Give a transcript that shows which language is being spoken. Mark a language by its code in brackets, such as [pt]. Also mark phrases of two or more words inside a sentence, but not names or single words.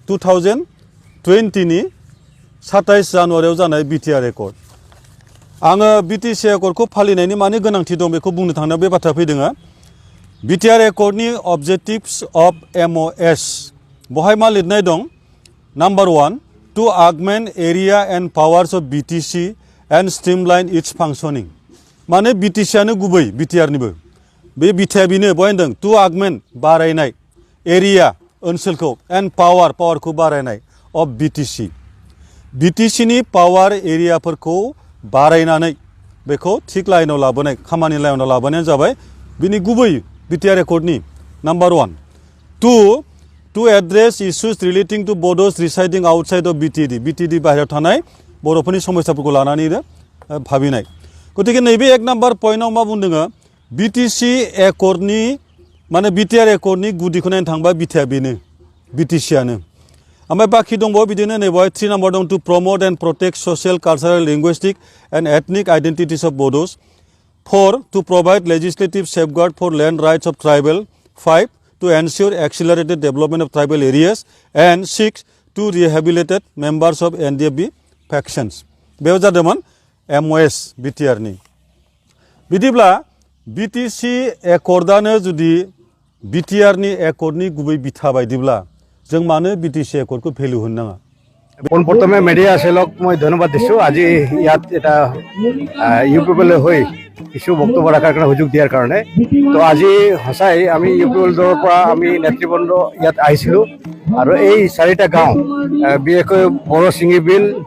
[brx] 2020 नि 27 जानुवारियाव जानाय BTR एकर्ड आङो BTC एकर्डखौ फालिनायनि माने गोनांथि दं बेखौ बुंनो थांनायाव बे बाथ्रा फैदों BTR एकर्डनि [en] objectives of [brx] MOS बहाय मा लिरनाय दं नम्बर 1 [en] to augment area and powers of BTC and streamline its functioning [brx] माने BTCआनो गुबै BTRनिबो बे बिथाया बेनो बहाय होनदों [en] to augment [brx] बारायनाय एरिया ओनसोलखौ and पावारखौ बारायनाय of BTCनि पावार एरियाफोरखौ बारायनानै बेखौ थिक लाइनाव लाबोनाय खामानि लाइनाव लाबोनायानो जाबाय बिनि गुबै BTR एकर्डनि नम्बर 1 [en] to address issues relating to Bodos residing outside of BTD [brx] बाहेरायाव थानाय बर'फोरनि समस्याफोरखौ लानानैनो भाबिनाय गतिके नैबे 1 नम्बर पइन्टआव मा बुंदों BTC एकर्डनि माने BTR एकर्डनि गुदिखौ नायनो थांबा बिथाया बेनो BTCआनो ओमफ्राय बाखि दंबावो बिदिनो नैबावहाय 3 नाम्बार दं टु [en] promote and protect social cultural linguistic and ethnic identities of Bodos 4 to provide legislative safeguard for land rights of tribal 5 to ensure accelerated development of tribal areas and 6 to rehabilitate members of NDFB factions [brx] बेयाव जादोंमोन MOS BTR नि बिदिब्ला BTC एकर्डआनो जुदि BTR नि एकर्डनि गुबै बिथा बायदिब्ला जों मानो BTC एकर्डखौ भेलु होनो नाङा [as] পোনপ্ৰথমে মিডিয়া সেলক মই ধন্যবাদ দিছোঁ আজি ইয়াত এটা ইউপিপিএল হৈ কিছু বক্তব্য ৰাখাৰ কাৰণে সুযোগ দিয়াৰ কাৰণে তো আজি সঁচাই আমি ইউপিপিএল দলৰ পৰা আমি নেতৃবৃন্দ ইয়াত আহিছিলোঁ আৰু এই 4টা গাঁও বিশেষকৈ বড়ো চিঙিবিল